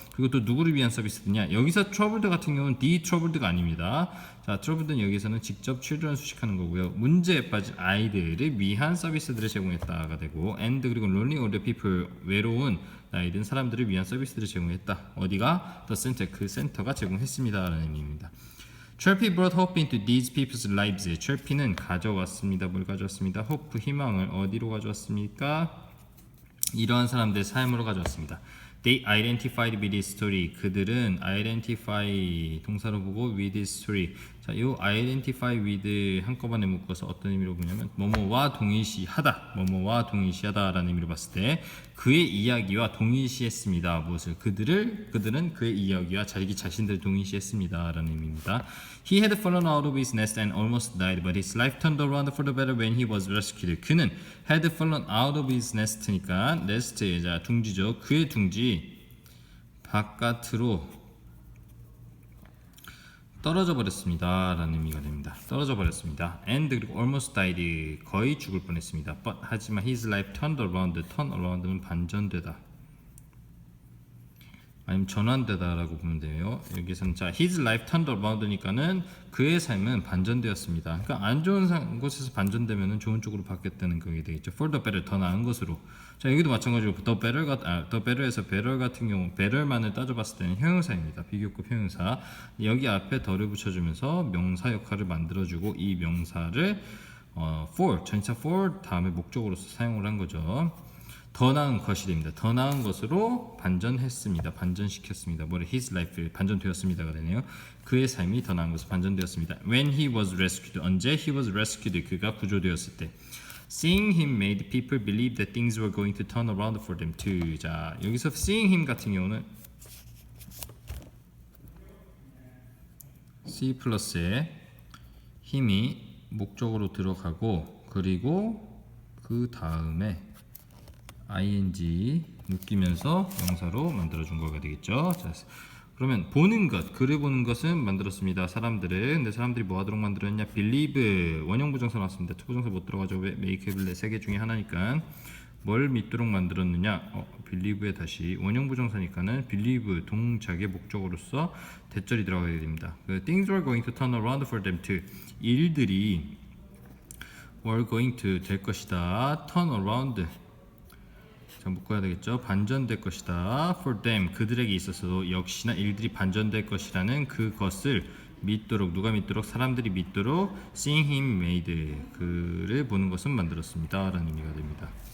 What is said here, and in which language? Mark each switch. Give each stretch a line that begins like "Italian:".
Korean: 그리고 또 누구를 위한 서비스냐? 여기서 troubled 같은 경우는 the troubled가 아닙니다. 자, troubled는 여기서는 직접 children 수식하는 거고요. 문제에 빠진 아이들을 위한 서비스들을 제공했다가 되고, and 그리고
English: lonely old people
Korean: 외로운 나이든 사람들을 위한 서비스들을 제공했다. 어디가? the center 그 센터가 제공했습니다라는 의미입니다.
English: Chirpy brought hope into these people's lives.
Korean: Chirpy는 가져왔습니다. 뭘 가져왔습니다? hope 희망을 어디로 가져왔습니까? 이러한 사람들의 삶으로 가져왔습니다.
English: They identified with this story.
Korean: 그들은
English: identify
Korean: 동사로 보고
English: with this story.
Korean: 자, 이 identify with 한꺼번에 묶어서 어떤 의미로 보냐면 뭐뭐와 동일시하다, 뭐뭐와 동일시하다라는 의미로 봤을 때 그의 이야기와 동일시했습니다. 무엇을? 그들은 그의 이야기와 자기 자신들을 동일시했습니다라는 의미입니다.
English: He had fallen out of his nest and almost died, but his life turned around for the better when he was rescued. 그는 had fallen out of his nest니까 nest,
Korean: 자 둥지죠. 그의 둥지 바깥으로 떨어져 버렸습니다 라는 의미가 됩니다. 떨어져 버렸습니다. and 그리고
English: almost died
Korean: 거의 죽을 뻔했습니다.
English: but
Korean: 하지만
English: his life turned around.
Korean: turn around는 반전되다 아니면 전환되다 라고 보면 돼요. 여기서는 자 his life turned around니까는 그의 삶은 반전되었습니다. 그러니까 안 좋은 곳에서 반전되면 좋은 쪽으로 바뀌었다는 그게 되겠죠.
English: for the better
Korean: 더 나은 것으로. 자 여기도 마찬가지로 the better에서 better 같은 경우 better만을 따져봤을 때는 형용사입니다. 비교급 형용사. 여기 앞에 더를 붙여주면서 명사 역할을 만들어주고 이 명사를 for 전치사 for 다음에 목적으로서 사용을 한 거죠. 더 나은 것이 됩니다. 더 나은 것으로 반전했습니다. 반전시켰습니다. 뭐래? His life 반전되었습니다가 되네요. 그의 삶이 더 나은 것으로 반전되었습니다.
English: When he was rescued. 언제? He was rescued.
Korean: 그가 구조되었을 때.
English: Seeing him made people believe that things were going to turn around for them too.
Korean: 자, 여기서 seeing him 같은 경우는 C 플러스에 힘이 목적으로 들어가고 그리고 그 다음에 ing 묶이면서 명사로 만들어준 거가 되겠죠. 자, 그러면 보는 것, 글을 보는 것은 만들었습니다. 사람들은. 근데 사람들이 뭐 하도록 만들었냐? believe 원형 부정사 나왔습니다. 투부정사 못 들어가죠. 왜? make, believe 세 개 중에 하나니까 뭘 믿도록 만들었느냐? believe에 다시 원형 부정사니까는 believe 동작의 목적으로서 대절이 들어가야 됩니다.
English: Things were going to turn around for them too.
Korean: 일들이 were going to 될 것이다. turn around 자, 묶어야 되겠죠. 반전될 것이다. For them 그들에게 있어서도 역시나 일들이 반전될 것이라는 그것을 믿도록 누가 믿도록 사람들이 믿도록
English: seeing him made
Korean: 그를 보는 것은 만들었습니다 라는 의미가 됩니다.